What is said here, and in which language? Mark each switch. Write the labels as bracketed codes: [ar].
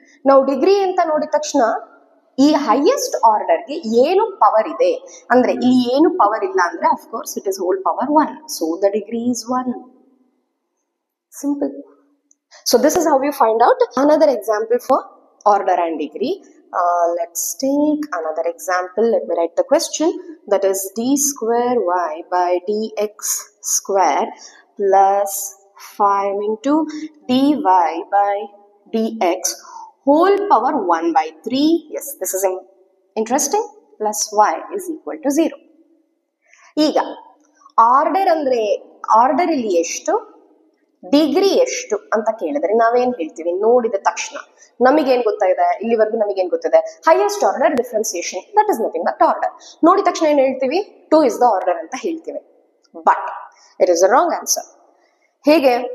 [kn] ನಾವು ಡಿಗ್ರಿ ಅಂತ ನೋಡಿದ ತಕ್ಷಣ ಈ ಹೈಯೆಸ್ಟ್ ಆರ್ಡರ್ಗೆ ಏನು ಪವರ್ ಇದೆ ಅಂದ್ರೆ ಇಲ್ಲಿ ಏನು ಪವರ್ ಇಲ್ಲ ಅಂದ್ರೆ [en] of course it is whole power 1. So the degree is 1. Simple. So this is how we find out. Another example for order and degree. Let's take another example. Let me write the question. That is d square y by dx square plus 5 into dy by dx whole power 1 by 3. Yes, this is interesting. Plus y is equal to 0. [kn] ಈಗ order ಅಂದ್ರೆ order ಇಲ್ಲಿ ಎಷ್ಟು, degree ಎಷ್ಟು ಅಂತ ಕೇಳಿದ್ರೆ ನಾವೇನ್ ಹೇಳ್ತೀವಿ? ನೋಡಿದ ತಕ್ಷಣ ನಮಗೇನ್ ಗೊತ್ತಾಗಿದೆ? ಇಲ್ಲಿವರೆಗೂ ನಮಗೇನ್ ಗೊತ್ತಿದೆ? [en] Highest order differentiation, that is nothing but order. [kn] ನೋಡಿದ ತಕ್ಷಣ ಏನ್ ಹೇಳ್ತೀವಿ? [en] 2 is the order [kn] ಅಂತ ಹೇಳ್ತೀವಿ. [en] But it is a wrong answer. [kn] ಹೇಗೆ?